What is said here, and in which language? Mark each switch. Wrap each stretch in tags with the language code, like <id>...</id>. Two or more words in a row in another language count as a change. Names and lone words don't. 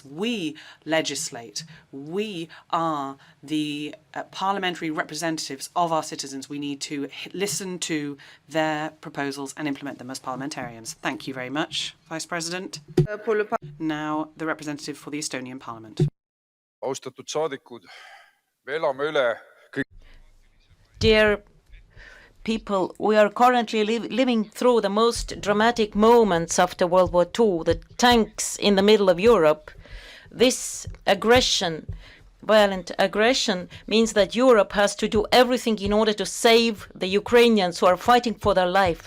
<en>We legislate. We are the parliamentary representatives of our citizens. We need to listen to their proposals and implement them as parliamentarians. Thank you very much, Vice President. Now, the representative for the Estonian Parliament.</en> <et>Austatud saadikud, me elame üle.</et> <en>Dear people, we are currently living through the most dramatic moments after World War II, the tanks in the middle of Europe. This aggression, violent aggression, means that Europe has to do everything in order to save the Ukrainians who are fighting for their life.</en>